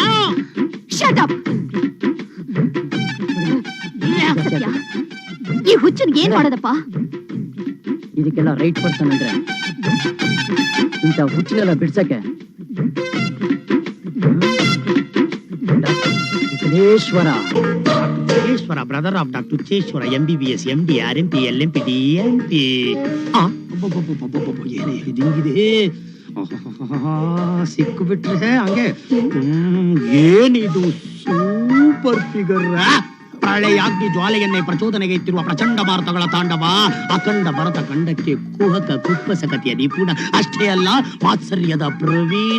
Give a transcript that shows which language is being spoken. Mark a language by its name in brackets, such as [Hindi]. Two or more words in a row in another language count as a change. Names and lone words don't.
[English] shut up. [Kannada] ಸತ್ಯ, ಈ ಹುಚ್ಚನ್ಗೆ ಏನ್ ಮಾಡೋದಪ್ಪ? ಇದಕ್ಕೆಲ್ಲ [English] right person [Kannada] ಅಂದ್ರೆ ಇಂಥ ಹುಚ್ಚಿನೆಲ್ಲ ಬಿಡ್ಸಕ್ಕೆ ವಿಘ್ನೇಶ್ವರ. [English] Cheshwara, brother of Dr. Cheshwara, MBBS, MD, RMP, LMP, DMP. [Kannada] ಹಿಂಗಿದೆ. ಸಿಕ್ಕಿಬಿಟ್ರೆ ಹಂಗೆ ಏನಿದು [English] super figure. [Kannada] ಪ್ರಳಯಾಗ್ನಿ ಜ್ವಾಲೆಯನ್ನೇ ಪ್ರಚೋದನೆಗೆ ಇತ್ತಿರುವ ಪ್ರಚಂಡ ಭಾರತಗಳ ತಾಂಡವ, ಅಖಂಡ ಭರತ ಖಂಡಕ್ಕೆ ಕುಹಕ ಕುಪ್ಪಸಕತೆಯ ನಿಪುಣ, ಅಷ್ಟೇ ಅಲ್ಲ ಮಾತ್ಸರ್ಯದ ಪ್ರವೀಣ.